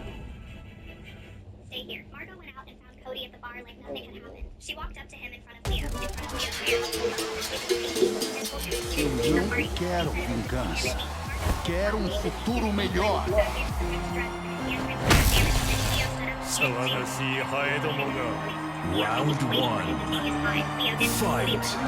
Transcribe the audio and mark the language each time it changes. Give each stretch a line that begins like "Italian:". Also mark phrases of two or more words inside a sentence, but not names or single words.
English: Stay here. Margot went out and found Cody at the bar like nothing had happened. She walked up to him in front of Leo.
Portuguese: Eu não quero vingança. Quero futuro melhor.
Japanese: 騒がしいハエどもが。
English: Round 1. Fight.